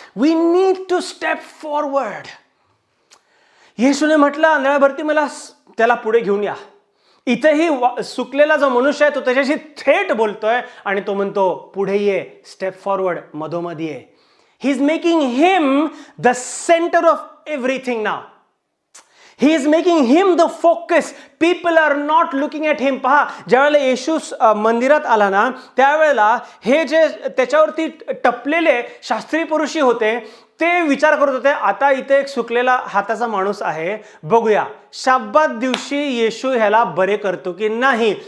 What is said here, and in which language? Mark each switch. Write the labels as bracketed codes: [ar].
[en] We need to step forward. [mr] येशूने म्हटलं आंधळ्या बर्तिमयला त्याला पुढे घेऊन या. इथेही सुकलेला जो मनुष्य आहे तो त्याच्याशी थेट बोलतोय आणि तो म्हणतो पुढे ये, [en] step forward, [mr] मधोमध ये. [en] He is making him the centre of everything now. He is making him the focus. People are not looking at him. [mr] पहा, ज्यावेळेला येशू मंदिरात आला ना त्यावेळेला हे जे त्याच्यावरती टपलेले शास्त्री पुरुषी होते ते विचार करत होते, आता इथे एक सुकलेला हाताचा माणूस आहे, बघूया शब्बात दिवशी येशू ह्याला बरे करतो की नाही.